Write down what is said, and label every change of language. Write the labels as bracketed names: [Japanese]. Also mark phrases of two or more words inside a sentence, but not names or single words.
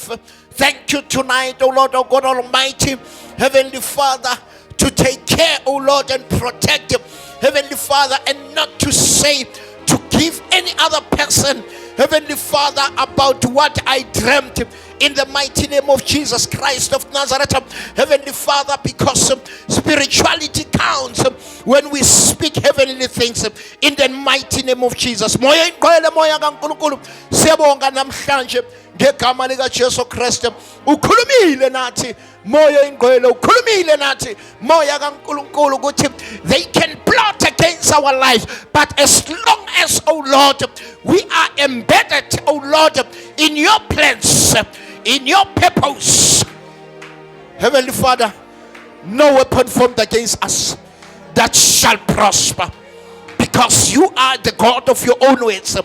[English] Thank you tonight, oh Lord, oh God Almighty, Heavenly Father, to take care, oh Lord, and protect you, Heavenly Father, and not to say, to give any other person, Heavenly Father, about what I dreamt in the mighty name of Jesus Christ of Nazareth, Heavenly Father, because spirituality counts when we speak heavenly things in the mighty name of Jesus. [Zulu] Moya ingqwele, moya kaNkulunkulu, siyabonga namhlanje ngegama lika Jesu Kristu. Ukhulumile nathi moya ingqwele, ukhulumile nathi moya kaNkulunkulu ukuthi [English] they can plot against our life, but as long as, oh Lord, we are embedded, oh Lord, in your plans, in your purpose, Heavenly Father, no weapon formed against us that shall prosper, because you are the God of your own ways.